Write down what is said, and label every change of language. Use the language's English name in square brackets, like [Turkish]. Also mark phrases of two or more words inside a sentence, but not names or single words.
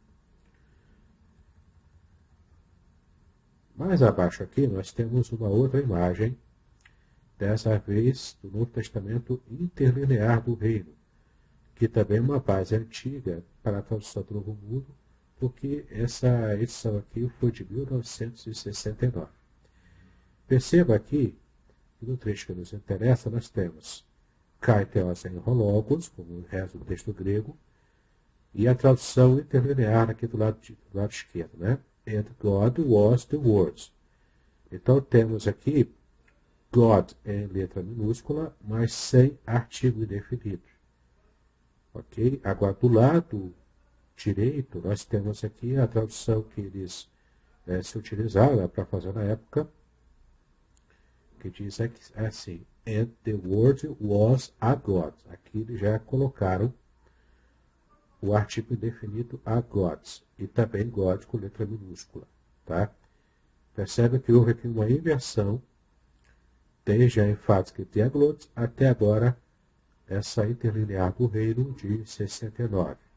[Portuguese] Mais abaixo aqui nós temos uma outra imagem, dessa vez do Novo Testamento interlinear do Reino, que também é uma base antiga para a tradução do Novo Mundo, porque essa edição aqui foi de 1969. Perceba aqui que no trecho que nos interessa nós temos [Greek] καὶ θεὸς ἦν ὁ λόγος, [Portuguese] como reza o texto grego, e a tradução interlinear aqui do lado esquerdo, né? [English] And God was the words. [Portuguese] Então temos aqui God em letra minúscula, mas sem artigo indefinido. Ok? Agora, do lado direito, nós temos aqui a tradução que eles se utilizaram para fazer na época, que diz assim, [English] and the word was a God. [Portuguese] Aqui eles já colocaram o artigo indefinido [English] a gods, [Portuguese] e também God com letra minúscula. Tá? Percebe que houve aqui uma inversão, desde a enfática diaglotes até agora, essa interlinear do reino de 69.